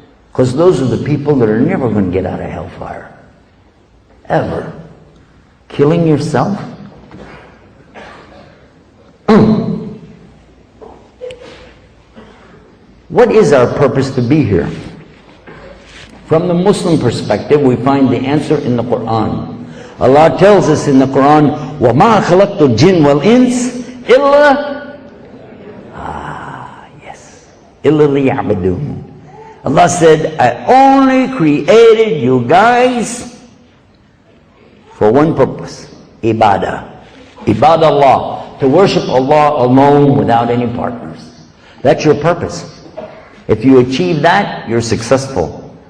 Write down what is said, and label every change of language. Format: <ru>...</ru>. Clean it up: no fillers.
<en>Because those are the people that are never going to get out of hellfire. Ever. Killing yourself? What is our purpose to be here? From the Muslim perspective, we find the answer in the Quran. Allah tells us in the Quran,</en> <ar>وَمَا خَلَقْتُ الْجِنَّ وَالْإِنسِ إِلَّا إِلَّا لِيَعْبُدُونَ.</ar> <en>Allah said, I only created you guys for one purpose, ibadah. Ibadah Allah, to worship Allah alone without any partners. That's your purpose. If you achieve that, you're successful.</en>